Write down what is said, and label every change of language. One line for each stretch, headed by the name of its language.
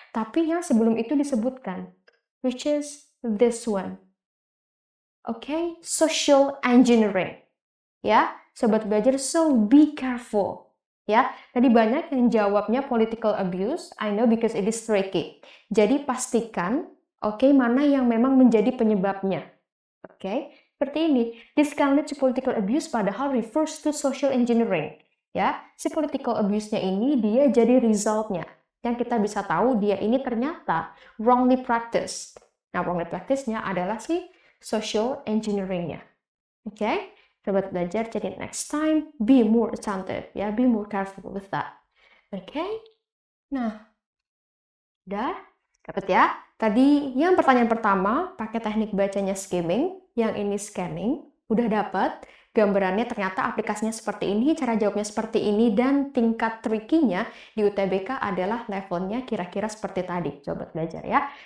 Indonesian: Tapi yang sebelum itu disebutkan,
English: which is this one.
Indonesian: Oke, social engineering. Ya, sobat belajar,
English: so be careful.
Indonesian: Ya, tadi banyak yang jawabnya
English: political abuse. I know because it is tricky.
Indonesian: Jadi pastikan, oke, mana yang memang menjadi penyebabnya. Oke, seperti ini.
English: This can lead to political abuse padahal refers to social engineering.
Indonesian: Ya, si political abuse-nya ini dia jadi result-nya. Yang kita bisa tahu dia ini ternyata
English: wrongly practiced.
Indonesian: Nah, wrongly practice-nya adalah si social engineering-nya. Oke, sobat belajar, jadi
English: next time be more attentive, ya, be more careful with that.
Indonesian: Oke, nah, udah dapat ya. Tadi yang pertanyaan pertama pakai teknik bacanya skimming, yang ini scanning, udah dapat. Gambarannya ternyata aplikasinya seperti ini, cara jawabnya seperti ini, dan tingkat tricky-nya di UTBK adalah levelnya kira-kira seperti tadi. Sobat belajar ya.